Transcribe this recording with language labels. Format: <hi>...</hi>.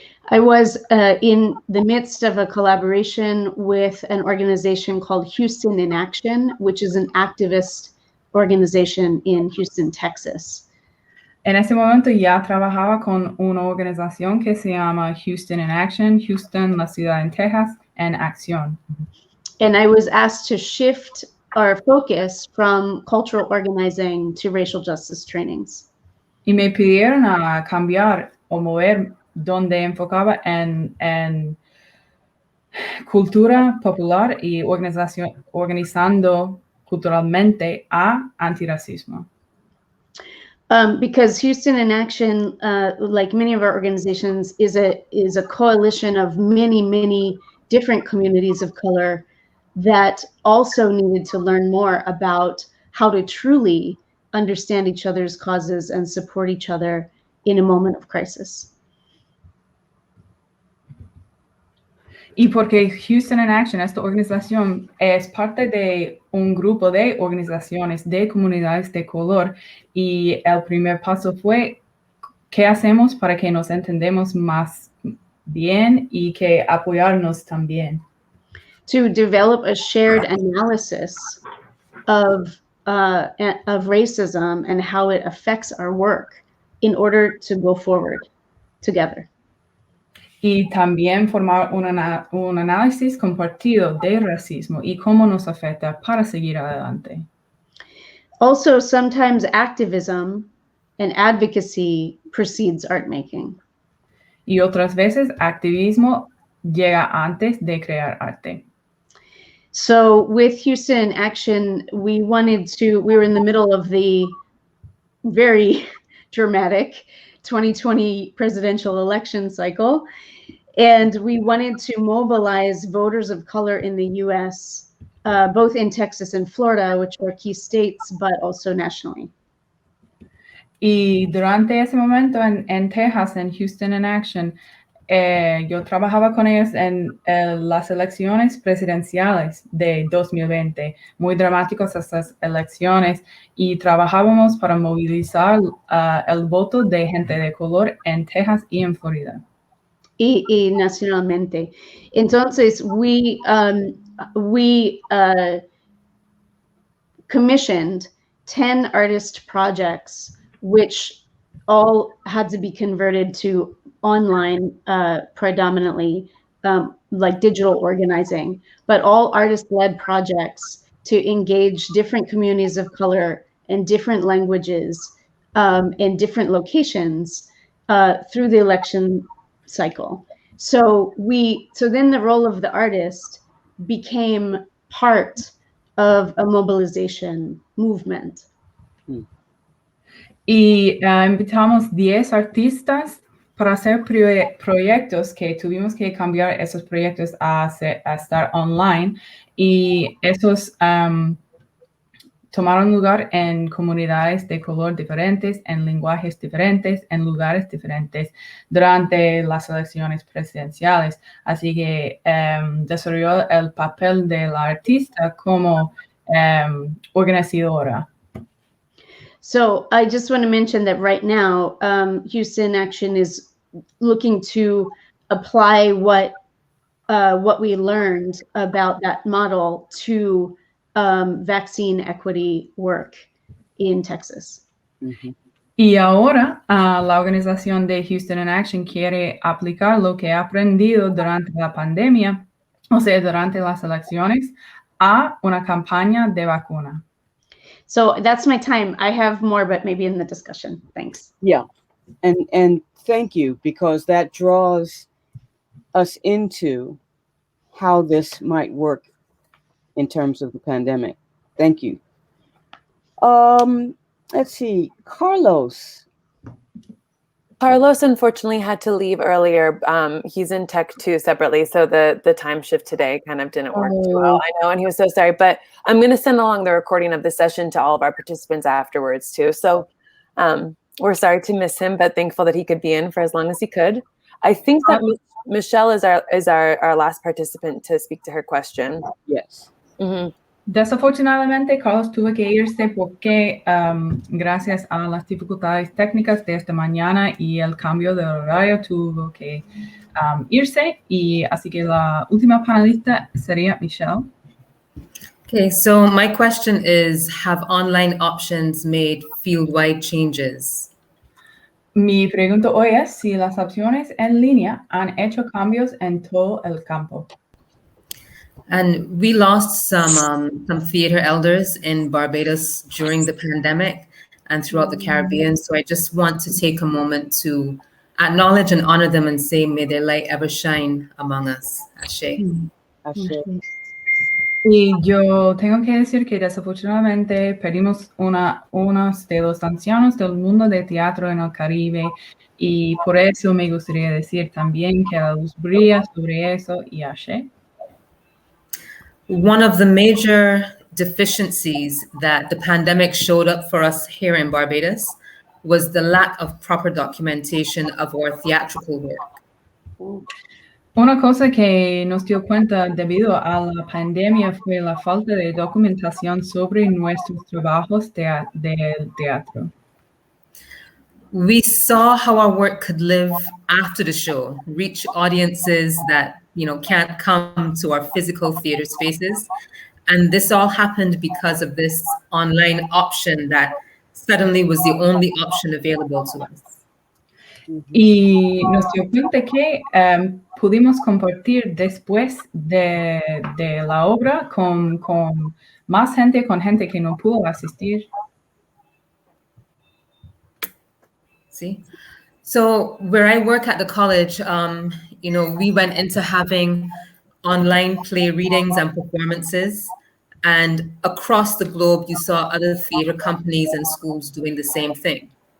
<en>I was in the midst of a collaboration with an organization called Houston in Action, which is an activist organization in Houston, Texas.</en> <es>En ese momento ya trabajaba con una organización que se llama Houston in Action, Houston, la ciudad en Texas, en acción.</es> <en>And I was asked to shift our focus from cultural organizing to racial justice trainings.</en> <es>Y me pidieron a cambiar o mover donde enfocaba en cultura popular y organizando culturalmente a antirracismo.</es> <en>Because Houston in Action, like many of our organizations, is a coalition of many different communities of color that also needed to learn more about how to truly understand each other's causes and support each other in a moment of crisis.</en> <es>Y porque Houston in Action, esta organización, es parte de un grupo de organizaciones de comunidades de color, y el primer paso fue ¿qué hacemos para que nos entendamos más bien y que apoyarnos también?</es> <en>To develop a shared analysis of racism and how it affects our work in order to go forward together.</en> <es>Y también formar un análisis compartido de racismo y cómo nos afecta para seguir adelante.</es> <en>Also, sometimes activism and advocacy precedes art making.</en> <es>Y otras veces activismo llega antes de crear arte.</es> <en>So with Houston in Action, we were in the middle of the very dramatic 2020 presidential election cycle. And we wanted to mobilize voters of color in the US, both in Texas and Florida, which are key states, but also nationally.</en> <es>Y durante ese momento en Texas, en Houston in Action, yo trabajaba con ellos en las elecciones presidenciales de 2020, muy dramáticas estas elecciones, y trabajábamos para movilizar el voto de gente de color en Texas y en Florida. Y nacionalmente. Entonces,</es> <en>we commissioned 10 artist projects, which all had to be converted to online predominantly, like digital organizing, but all artist-led projects to engage different communities of color and different languages in different locations through the election cycle. So then the role of the artist became part of a mobilization movement.</en> <es>Y invitamos 10 artistas para hacer proyectos que tuvimos que cambiar esos proyectos a estar online y esos tomaron lugar en comunidades de color diferentes, en lenguajes diferentes, en lugares diferentes durante las elecciones presidenciales. Así que desarrolló el papel de la artista como organizadora.</es> <en>So I just want to mention that right now, Houston Action is looking to apply what we learned about that model to vaccine equity work in Texas. Mm-hmm.</en> <es>Y ahora la organización de Houston in Action quiere aplicar lo que ha aprendido durante la pandemia, o sea, durante las elecciones, a una campaña de vacuna.</es> <en>So that's my time. I have more, but maybe in the discussion. Thanks. Yeah, and thank you, because that draws us into how this might work in terms of the pandemic. Thank you. Let's see, Carlos. Carlos unfortunately had to leave earlier. He's in tech too separately, so the time shift today kind of didn't work too well. I know, and he was so sorry, but I'm going to send along the recording of the session to all of our participants afterwards too. So we're sorry to miss him, but thankful that he could be in for as long as he could. I think that Michelle is our last participant to speak to her question. Yes. Mm-hmm.</en> <es>Desafortunadamente, Carlos tuvo que irse porque gracias a las dificultades técnicas de esta mañana y el cambio de horario tuvo que irse, y así que la última panelista sería Michelle.</es> <en>Okay, so my question is, have online options made field-wide changes?</en> <es>Mi pregunta hoy es si las opciones en línea han hecho cambios en todo el campo.</es> <en>And we lost some theater elders in Barbados during the pandemic and throughout the Caribbean. So I just want to take a moment to acknowledge and honor them and say, may their light ever shine among us.</en> <yo>Ashe. Ashe.</yo> <es>Y yo tengo que decir que desafortunadamente perdimos unos de los ancianos del mundo de teatro en el Caribe, y por eso me gustaría decir también que la luz brilla sobre eso, y ashe.</es> <en>One of the major deficiencies that the pandemic showed up for us here in Barbados was the lack of proper documentation of our theatrical work.</en> <es>Una cosa que nos dio cuenta debido a la pandemia fue la falta de documentación sobre nuestros trabajos del teatro.</es> <en>We saw how our work could live after the show, reach audiences that can't come to our physical theater spaces. And this all happened because of this online option that suddenly was the only option available to us.</en> <es>Y nos dio cuenta que pudimos compartir después de la obra con más gente, con gente que no pudo asistir.</es> <en>See? So where I work at the college, we went into having online play readings and performances. And across the globe, you saw other theater companies and schools doing the same thing.</en>